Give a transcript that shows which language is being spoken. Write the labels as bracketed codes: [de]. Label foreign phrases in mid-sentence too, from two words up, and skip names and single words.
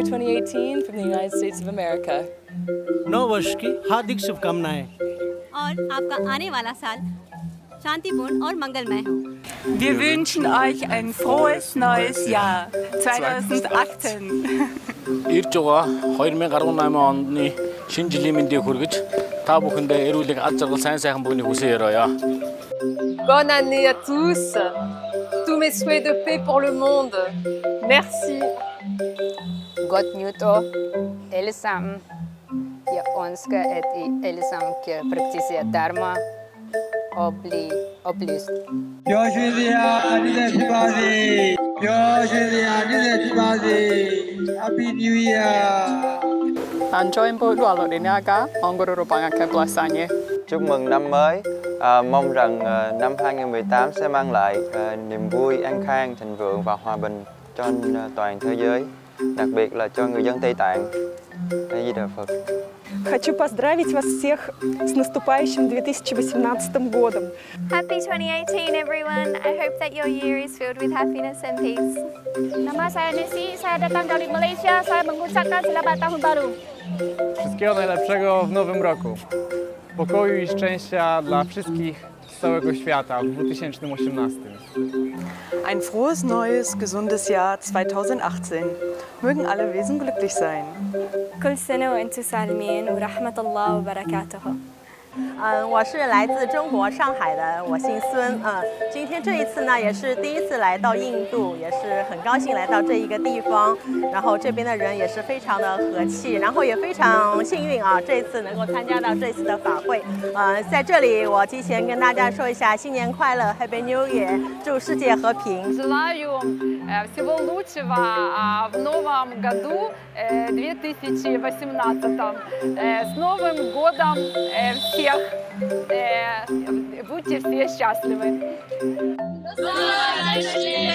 [en] 2018 from the United States of America. [hi] नव वर्ष की हार्दिक शुभकामनाएं। और आपका आने वाला साल शांतिपूर्ण और मंगलमय हो। [de] Wir wünschen euch ein frohes neues Jahr 2018. [mn] Иржгаа 2018 оны шинэ жилийн мэндийг хүргэж та бүхэндээ эрүүлэг аз жаргал сайн сайхан бүгнийг хүсье өрөөё. [fr] Bonne année à tous. Tous mes souhaits de paix pour le monde. Merci. [da] Godt nytår alle sammen. Jeg ønsker, at I alle sammen kan praktisere dharma og blive oplyst. [en] Happy New Year. Join bộ đua lộ đến Naga, ông có được bằng cái plasanya. [vi] Chúc mừng năm mới. Mong rằng năm 2018 sẽ mang lại niềm vui, an khang, thịnh vượng và hòa bình cho toàn thế giới, đặc biệt là cho người dân Tây Tạng. A Di Đà Phật. [ru] Хочу поздравить вас всех с наступающим 2018 годом. [en] Happy 2018, everyone. I hope that your year is filled with happiness and peace. [ms] Nama saya Nesi, saya datang dari Malaysia. Saya mengucapkan selamat tahun baru. [pl] Wszystkiego najlepszego w nowym roku. Pokoju i szczęścia dla wszystkich z całego świata w 2018. [de] Ein frohes, neues, gesundes Jahr 2018. Mögen alle Wesen glücklich sein. [ar] كل سنة وأنتم سالمين ورحمة الله وبركاته. [zh] 我是来自中国上海的，我姓孙。今天这一次呢，也是第一次来到印度，也是很高兴来到这一个地方。然后这边的人也是非常的和气，然后也非常幸运啊，这次能够参加到这次的法会。在这里我提前跟大家说一下新年快乐 ， [en] Happy New Year， [zh] 祝世界和平。 [ru] Желаю всего лучшего в новом году 2018. С Новым годом всех! Будьте все счастливы!